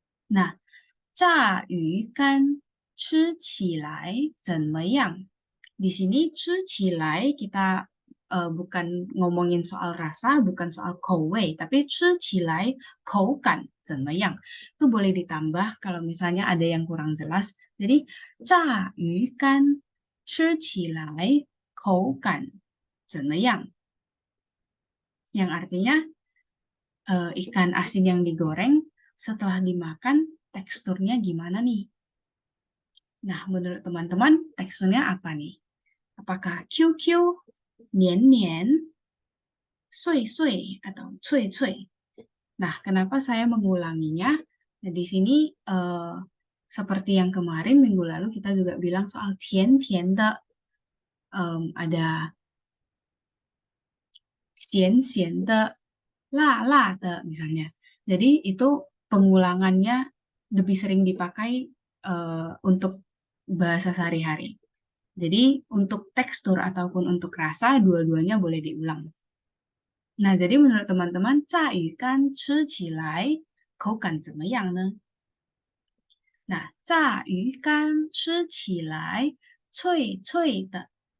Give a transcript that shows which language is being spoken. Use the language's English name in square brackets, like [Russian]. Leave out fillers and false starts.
[Chinese] Nah, 炸鱼干吃起来怎么样? [Indonesian] Di sini 吃起来kita bukan ngomongin soal rasa, bukan soal kowe, tapi [Chinese] 吃起来口感怎么样? [Indonesian] Itu boleh ditambah kalau misalnya ada yang kurang jelas. [Chinese] Jadi 炸鱼干吃起来口感怎么样? [Indonesian] Yang artinya ikan asin yang digoreng setelah dimakan teksturnya gimana nih? Nah, menurut teman-teman teksturnya apa nih? Apakah QQ, nian-nian, sui-sui, atau cui-cui? Nah, kenapa saya mengulanginya? Nah, di sini seperti yang kemarin minggu lalu kita juga bilang soal tian-tian de, ada xian-xian de, la-la de misalnya. Jadi itu pengulangannya lebih sering dipakai untuk bahasa sehari-hari. Jadi untuk tekstur ataupun untuk rasa dua-duanya boleh diulang. Nah, jadi menurut teman-teman, [Chinese] 炸鱼干吃起来口感怎么样呢？那炸鱼干吃起来脆脆的。